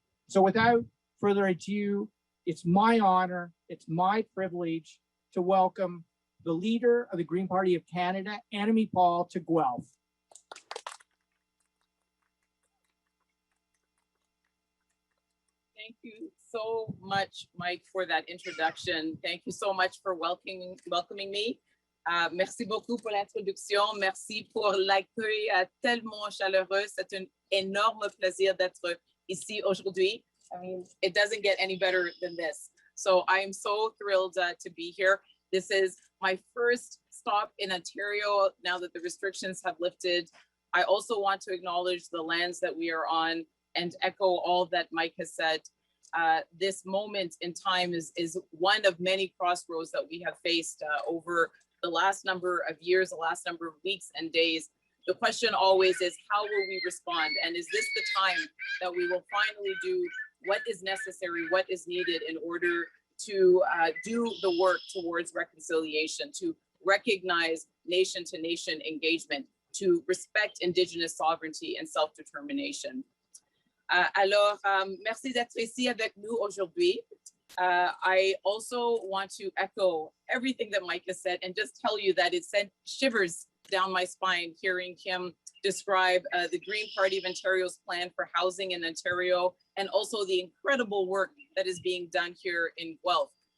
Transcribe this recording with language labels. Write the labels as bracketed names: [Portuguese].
[English] So without further ado, it's my honor, it's my privilege to welcome the Leader of the Green Party of Canada, Annamie Paul, to Guelph. Thank you so much, Mike, for that introduction. Thank you so much for welcoming me. [French] Merci beaucoup pour l'introduction. Merci pour l'accueil tellement chaleureux. C'est un énorme plaisir d'être ici aujourd'hui. [English] I mean, it doesn't get any better than this. So I am so thrilled to be here. This is my first stop in Ontario now that the restrictions have lifted. I also want to acknowledge the lands that we are on and echo all that Mike has said. This moment in time is one of many crossroads that we have faced over the last number of years, the last number of weeks and days. The question always is, how will we respond? And is this the time that we will finally do what is necessary, what is needed in order to do the work towards reconciliation, to recognize nation-to-nation engagement, to respect Indigenous sovereignty and self-determination? [French] Merci d'être ici avec nous aujourd'hui. [English] I also want to echo everything that Mike has said and just tell you that it sent shivers down my spine hearing him describe the Green Party of Ontario's plan for housing in Ontario and also the incredible work that is being done here in Guelph.